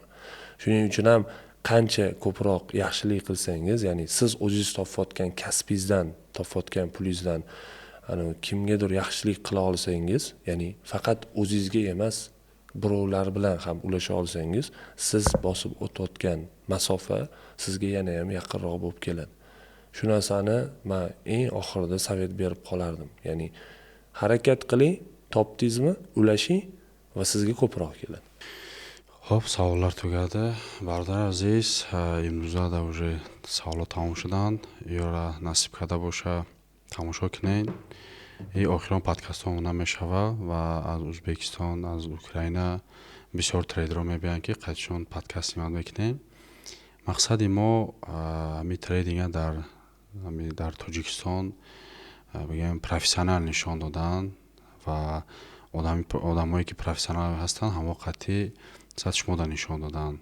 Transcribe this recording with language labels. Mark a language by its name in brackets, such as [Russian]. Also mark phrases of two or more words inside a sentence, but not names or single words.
[Uzbek] Shuning uchun ham qancha ko'proq yaxshilik qilsangiz, ya'ni siz o'zingiz topayotgan kasbingizdan, topayotgan pulingizdan kimgadir yaxshilik qila olsangiz, ya'ni faqat o'zingizga emas, birovlar bilan ham ulasha olsangiz, siz bosib o'tayotgan masofa sizga yana ham yaqinroq bo'lib keladi. Shu narsani men eng oxirida savet berib qolardim. Ya'ni harakat qiling, topdingizmi, ulashing va sizga ko'proq keladi. خب سوالlar tugadi. [Tajik] Бародар азиз, имрӯза да уже саволот тамом шуданд. Ёра насиб карда боша тамошо кунед. И охирон подкастҳомона мешава ва аз Ӯзбекистон, аз Украина бисёр трейдерҳо мебиёянд ки қайдшон подкасти ман мекунем. Мақсади мо ами трейдинга дар Тоҷикистон бигем профессионал нишон додан ва одамое ки профессионал ҳастанд ҳамовақти шумода нишон додан.